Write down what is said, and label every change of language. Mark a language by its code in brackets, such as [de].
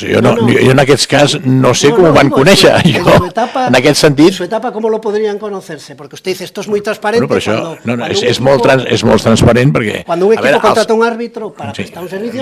[ca] Jo en aquest cas no sé com ho van conèixer. En aquest sentit... [es] En su etapa, ¿cómo lo podrían conocerse? Porque usted dice, esto es muy transparente. [ca] Bueno, però això és molt transparent perquè... [es] Cuando un equipo contrata un árbitro para prestar un servicio...